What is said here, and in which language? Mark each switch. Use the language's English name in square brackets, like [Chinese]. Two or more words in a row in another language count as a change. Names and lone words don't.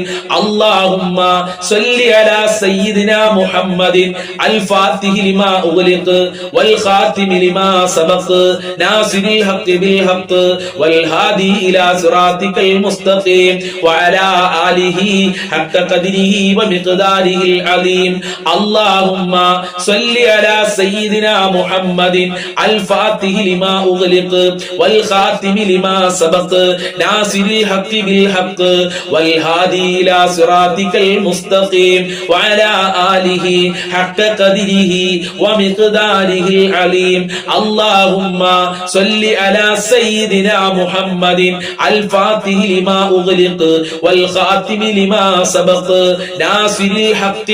[Arabic] اللهم صل على سيدنا محمد الفاتح لما أغلق والخاتم لما سبق ناصر الحق بالحق والهادي إلى صراطك المستقيم وعلى آله حق قدره ومقداره العليم. اللهم صل على سيدنا محمد الفاتح لما أغلق والخاتم لما سبق ناصر الحق بالحق والهادي إلى صراطك المستقيم وعلى وعلى آله حق قدره ومقداره العليم اللهم صل على سيدنا محمد الفاتح لما أغلق والخاتم لما سبق ناصر الحق